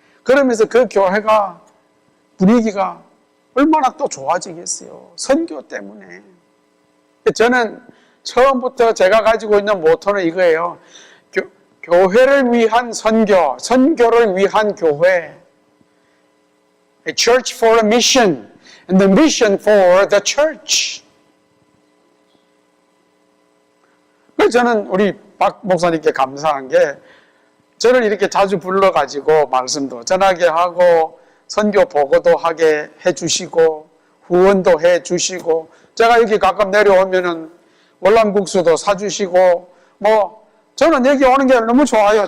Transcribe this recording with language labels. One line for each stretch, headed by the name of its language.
Korean: 그러면서 그 교회가 분위기가 얼마나 또 좋아지겠어요. 선교 때문에. 저는 처음부터 제가 가지고 있는 모토는 이거예요. 교회를 위한 선교, 선교를 위한 교회.
English: A church for a mission, and the mission for the church.
Korean: 그래서 저는 우리 박 목사님께 감사한 게 저를 이렇게 자주 불러가지고 말씀도 전하게 하고 선교 보고도 하게 해주시고 후원도 해주시고 제가 여기 가끔 내려오면은 월남국수도 사주시고 저는 여기 오는 게 너무 좋아요.